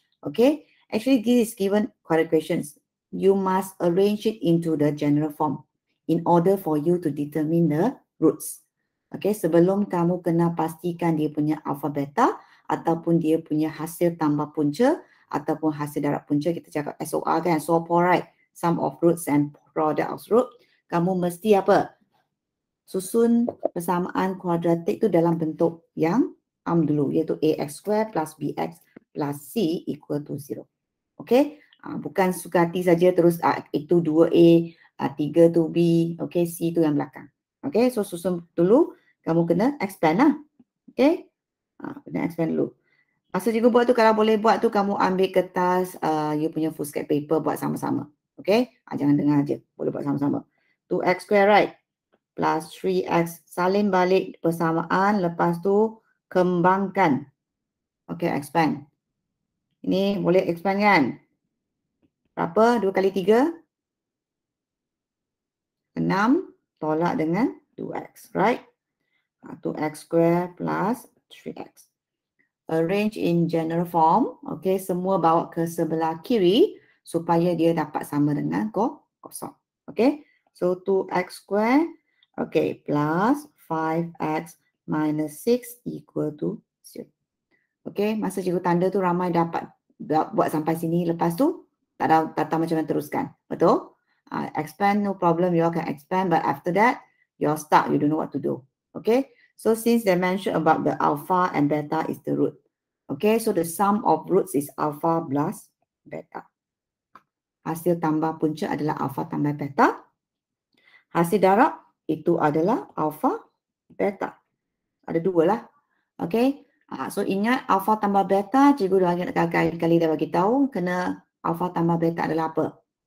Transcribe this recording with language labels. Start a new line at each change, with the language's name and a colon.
English: Okay, actually this is given quadratic equations. You must arrange it into the general form in order for you to determine the roots.
Malay: Okay, sebelum kamu kena pastikan dia punya alpha beta ataupun dia punya hasil tambah punca ataupun hasil darab punca, kita cakap SOR kan, right?
English: Sum of roots and product of root.
Malay: Kamu mesti apa? Susun persamaan kuadratik tu dalam bentuk yang dulu, iaitu
English: ax square plus bx plus c equal to 0.
Malay: Okay, bukan suka hati saja terus itu 2a, 3 tu b, okay, c tu yang belakang. Okay, so susun dulu, kamu kena expand lah. Okay, kena expand dulu. Masa cikgu buat tu, kalau boleh buat tu, kamu ambil kertas, you punya foolscap paper, buat sama-sama. Okay, jangan dengar je, boleh buat sama-sama.
English: 2x square, right?
Malay: Plus 3x, salin balik persamaan, lepas tu kembangkan. Okay, expand. Ini boleh expand kan? Berapa? 2 kali 3? 6. Tolak dengan
English: 2x, right? 2x square plus 3x. Arrange in general form.
Malay: Okay, semua bawa ke sebelah kiri supaya dia dapat sama dengan kosong.
English: Okay, so 2x square, okay, plus 5x minus 6 equal to 0.
Malay: Okay, masa cikgu tanda tu ramai dapat buat sampai sini. Lepas tu, tak tahu macam mana teruskan. Betul?
English: Expand, no problem. You all can expand. But after that, you're stuck. You don't know what to do. Okay? So since they mentioned about the alpha and beta is the root. Okay? So the sum of roots is alpha plus beta.
Malay: Hasil tambah punca adalah alpha tambah beta. Hasil darab itu adalah alpha beta. Ada dua lah. Okay? So ingat alpha tambah beta, cikgu dah ingat kali dah bagi tahu, kena alpha tambah beta adalah apa?